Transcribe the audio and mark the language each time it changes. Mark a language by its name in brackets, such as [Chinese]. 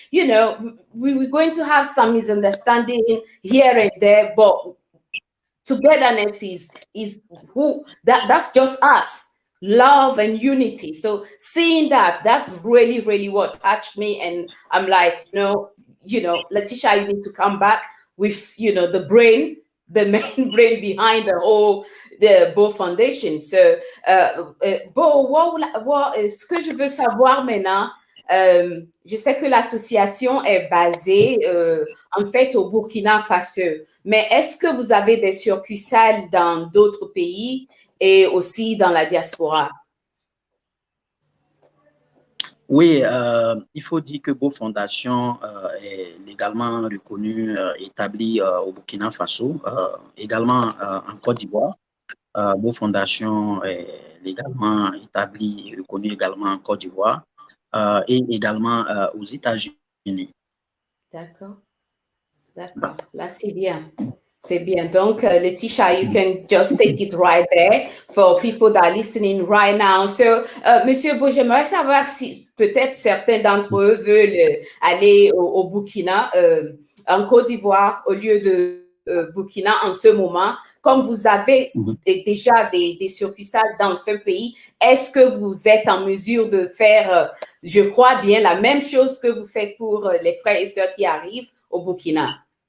[English] We're going to have some misunderstanding here and there, but togetherness is who that's just us. Love and unity. So seeing that's really, really what touched me. And I'm like, Latisha, you need to come back with the brain, the main brain behind the Beau Foundation. [French] So Beau, ce que je veux savoir maintenant, je sais que l'association est basée en fait au Burkina Faso, mais est-ce que vous avez des succursales dans d'autres pays et aussi dans la diaspora? Oui, il faut dire que Beau Foundation est légalement reconnue, établie au Burkina Faso, également en Côte d'Ivoire. Beau Foundation est légalement établie et reconnue également en Côte d'Ivoire et également aux États-Unis. D'accord. Là, c'est bien. C'est bien. [English] Donc, Latisha, you can just take it right there for people that are listening right now. [French] So, Monsieur Beau, j'aimerais savoir si peut-être certains d'entre eux veulent aller au Burkina, en Côte d'Ivoire, au lieu de Burkina en ce moment. comme vous avez déjà des succursales dans ce pays, est-ce que vous êtes en mesure de faire, je crois bien, la même chose que vous faites pour les frères et sœurs qui arrivent au Burkina?